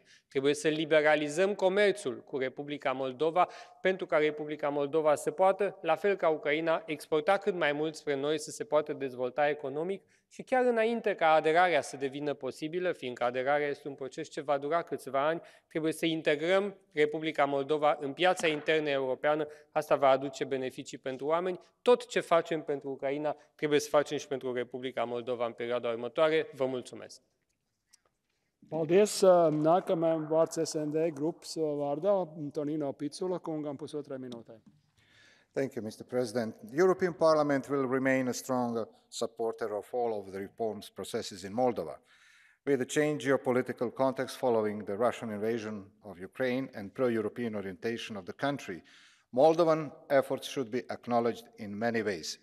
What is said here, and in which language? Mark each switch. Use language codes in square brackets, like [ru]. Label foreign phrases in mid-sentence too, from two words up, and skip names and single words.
[ro] Trebuie să liberalizăm comerțul cu Republica Moldova, pentru ca Republica Moldova să poată, la fel ca Ucraina, exporta cât mai mult spre noi, să se poată dezvolta economic și chiar înainte ca aderarea să devină posibilă, fiindcă aderarea este un proces ce va dura câțiva ani, trebuie să integrăm Republica Moldova în piața internă europeană. Asta va aduce beneficii pentru oameni. Tot ce facem pentru Ucraina trebuie să facem și pentru Republica Moldova în perioada următoare. Vă mulțumesc! [lv] Paldies. Nākamajam vārds SND grupas vārdā Tonino Picula kungam pusotrai minūtei. [en] Thank you, Mr. President. The European Parliament will remain a strong supporter of all of the reforms processes in Moldova. With the changed geopolitical context following the Russian invasion of Ukraine and pro-European orientation of the country, Moldovan efforts should be acknowledged in many ways.